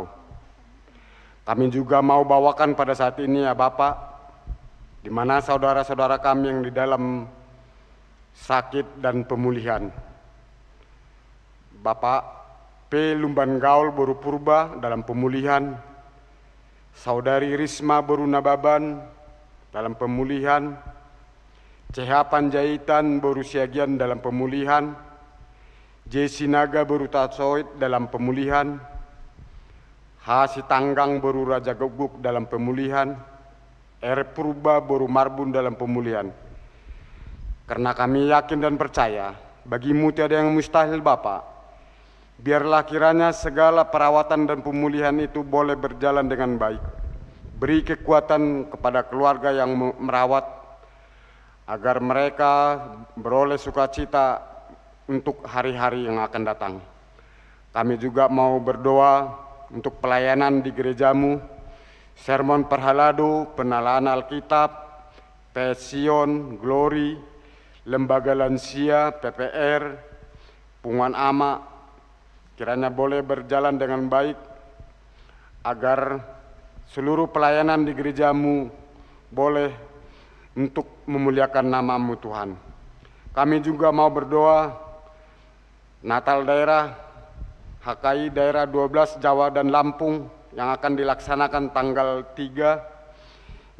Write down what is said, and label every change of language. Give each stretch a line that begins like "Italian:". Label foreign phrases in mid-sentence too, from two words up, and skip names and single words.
Indonesian: Kami juga mau bawakan pada saat ini ya Bapak, di mana saudara-saudara kami yang di dalam sakit dan pemulihan. Bapak P. Lumban Gaul Boru Purba dalam pemulihan, Saudari Risma Boru Nababan dalam pemulihan, CH Panjaitan Boru Siagian dalam pemulihan, J. Sinaga Boru Tatsoid dalam pemulihan, H. Sitanggang Boru Raja Guguk dalam pemulihan, R. Purba Boru Marbun dalam pemulihan. Karena kami yakin dan percaya, bagi-Mu tiada yang mustahil Bapa. Biarlah kiranya segala perawatan dan pemulihan itu boleh berjalan dengan baik. Beri kekuatan kepada keluarga yang merawat, agar mereka beroleh sukacita untuk hari-hari yang akan datang. Kami juga mau berdoa untuk pelayanan di gereja-Mu, sermon perhalado, penalaan Alkitab, Pesion, Glory, lembaga lansia, PPR, Punguan Ama, kiranya boleh berjalan dengan baik, agar seluruh pelayanan di gereja-Mu boleh untuk memuliakan nama-Mu Tuhan. Kami juga mau berdoa Natal daerah HKI daerah 12 Jawa dan Lampung yang akan dilaksanakan tanggal 3.